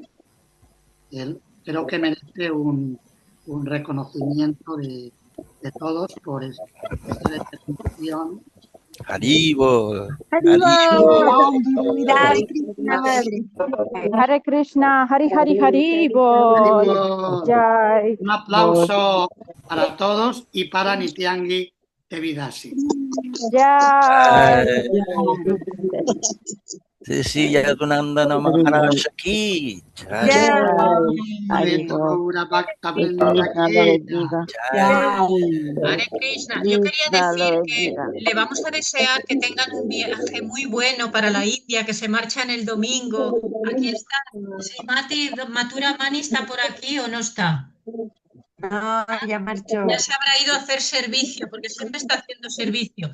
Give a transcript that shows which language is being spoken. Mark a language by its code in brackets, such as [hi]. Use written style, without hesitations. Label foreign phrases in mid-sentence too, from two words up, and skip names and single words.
[es] Creo que merece un reconocimiento de todos por esta determinación. Haribo. Hare Krishna, Hari Hari Haribo. Jai. Un aplauso para todos y para Nityangi Devidasi. Jai. Sí, Yadunandana Maharaj ki. Hare Krishna, yo quería decir que le vamos a desear que tengan un viaje muy bueno para la India, que se marchan el domingo. Aquí está, sí, Mathura Mani está por aquí o no está. No, ya marchó. Ya se habrá ido a hacer servicio, porque siempre está haciendo servicio.